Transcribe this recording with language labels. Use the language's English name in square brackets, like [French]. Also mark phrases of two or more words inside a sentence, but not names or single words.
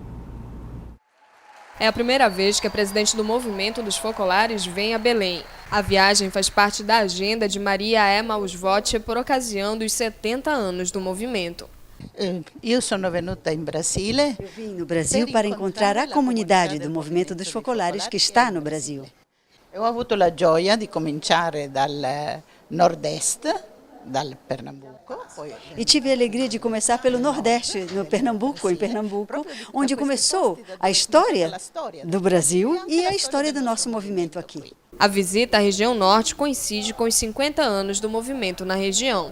[Portuguese] É a primeira vez que a presidente do Movimento dos Focolares vem a Belém. A viagem faz parte da agenda de Maria Emma Usvoce por ocasião dos 70 anos do movimento. Eu vim no Brasil para encontrar a comunidade do Movimento dos Focolares que está no Brasil. [Italian] Eu avuto la gioia di cominciare dal nord-est, dal Pernambuco. [Portuguese] E tive a alegria de começar pelo Nordeste, no Pernambuco, em Pernambuco, onde começou a história do Brasil e a história do nosso movimento aqui. A visita à região norte coincide com os 50 anos do movimento na região.